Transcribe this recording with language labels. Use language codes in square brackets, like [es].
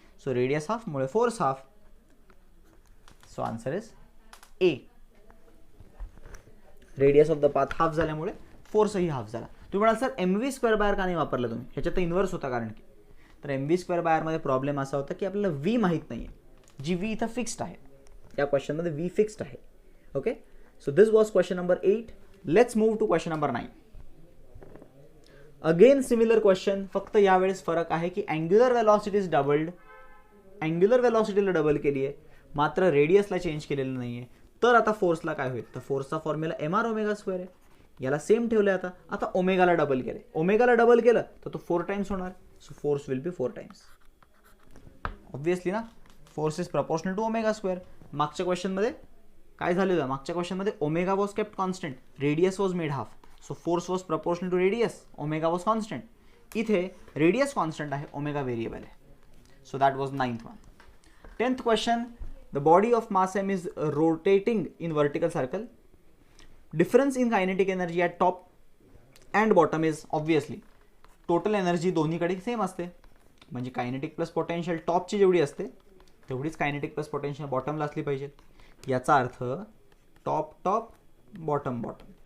[mr] So radius half मुळे force half. [en] So answer is A. [mr] Radius of the path half झाल्यामुळे फोर्सही half झाला. तुम्ही म्हणाल सर mv² का नाही वापरलं तुम्ही, ह्याच्यात तर इन्व्हर्स होता, कारण की तर mv² मध्ये प्रॉब्लेम असा होता की आपल्याला v माहीत नाही आहे, जी v इथं फिक्स्ड आहे, या क्वेश्चनमध्ये v फिक्स्ड आहे. [en] Okay, so this was question number 8. Let's move to question number 9. [mr] Again similar question, फक्त यावेळेस फरक आहे की [en] angular velocity is doubled, [mr] angular वेलॉसिटीला double केली आहे, मात्र रेडियसला चेंज केलेलं नाही आहे. तर आता फोर्सला काय होईल, तर फोर्सचा फॉर्म्युला mr²² आहे, याला सेम ठेवलं आहे. आता ओमेगाला डबल केलं, ओमेगाला डबल केलं तर तो 4 टाइम्स होणार. [en] So force will be 4 times. Obviously ना, force is proportional to ओमेगा². [mr] मागच्या क्वेश्चनमध्ये काय झालेलं, मागच्या क्वेश्चनमध्ये [en] Omega was kept constant, radius was made half. So force was proportional to radius, omega was constant. [mr] इथे रेडियस कॉन्स्टंट आहे, ओमेगा व्हेरिएबल आहे. [en] So that was 9th one. 10th question. The body of mass m is rotating in vertical circle. Difference in kinetic energy at top and bottom is obviously [mr] total energy दोन्हीकडे same असते, म्हणजे kinetic plus potential टॉपची जेवढी असते तेवढीच kinetic plus potential बॉटमला असली पाहिजे. याचा अर्थ टॉप टॉप बॉटम बॉटम.